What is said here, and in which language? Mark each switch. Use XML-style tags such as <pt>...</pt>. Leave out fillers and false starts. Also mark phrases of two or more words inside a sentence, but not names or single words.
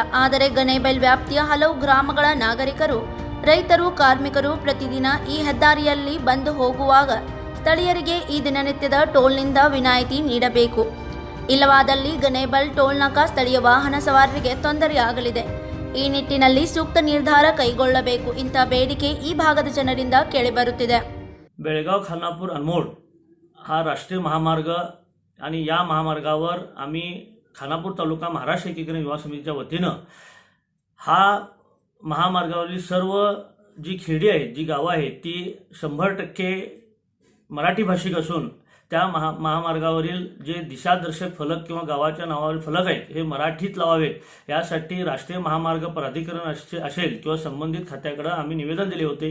<kn>ಆದರೆ ಗಣೇಬೆಲ್ ವ್ಯಾಪ್ತಿಯ ಹಲವು ಗ್ರಾಮಗಳ ನಾಗರಿಕರು, ರೈತರು, ಕಾರ್ಮಿಕರು ಪ್ರತಿದಿನ ಈ ಹೆದ್ದಾರಿಯಲ್ಲಿ ಬಂದು ಹೋಗುವಾಗ ಸ್ಥಳೀಯರಿಗೆ ಈ ದಿನನಿತ್ಯದ ಟೋಲ್ನಿಂದ ವಿನಾಯಿತಿ ನೀಡಬೇಕು. ಇಲ್ಲವಾದಲ್ಲಿ ಗಣೇಬೆಲ್ ಟೋಲ್ನಾಕಾ ಸ್ಥಳೀಯ ವಾಹನ ಸವಾರರಿಗೆ ತೊಂದರೆಯಾಗಲಿದೆ. ಈ ನಿಟ್ಟಿನಲ್ಲಿ ಸೂಕ್ತ ನಿರ್ಧಾರ ಕೈಗೊಳ್ಳಬೇಕು. ಇಂಥ ಬೇಡಿಕೆ ಈ ಭಾಗದ ಜನರಿಂದ ಕೇಳಿಬರುತ್ತಿದೆ.</kn> <mr>बेळगाव खानापूर अनमोड हा राष्ट्रीय महामार्ग आणि या महामार्गावर आम्ही खानापूर तालुका महाराष्ट्र एकीकरण युवा समितीच्या वतीनं हा महामार्गावरील सर्व जी खेडी आहेत, जी गावं आहेत ती 100% मराठी भाषिक असून त्या महामार्गावरील जे दिशादर्शक फलक किंवा गावाच्या नावावरील फलक आहेत हे मराठीत लावावेत, यासाठी राष्ट्रीय महामार्ग प्राधिकरण असेल किंवा संबंधित खात्याकडे आम्ही निवेदन दिले होते.</mr>